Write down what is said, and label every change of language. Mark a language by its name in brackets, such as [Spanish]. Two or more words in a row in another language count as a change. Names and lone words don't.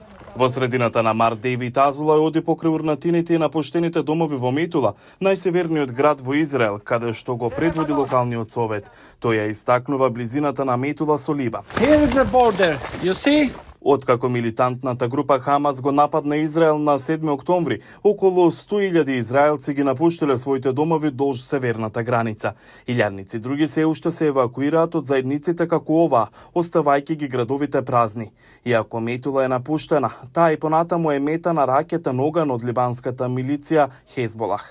[Macedonian] Во средината на март Дейвид Азулај оди покрај урнатините и напуштените домови во Метула, најсеверниот град во Израел, каде што го предводи локалниот совет. Тој ја истакнува близината на Метула со Либан. [English] Here is the border. You see? [Macedonian] Откако милитантната група Хамас го нападна Израел на 7 октомври, околу 100.000 израелци ги напуштиле своите домови долж северната граница. Илјадници други се уште се евакуираат од заедниците како оваа, оставајќи ги градовите празни. Иако Метула е напуштена, таа и понатаму е мета на ракетен оган од либанската милиција Хезболах.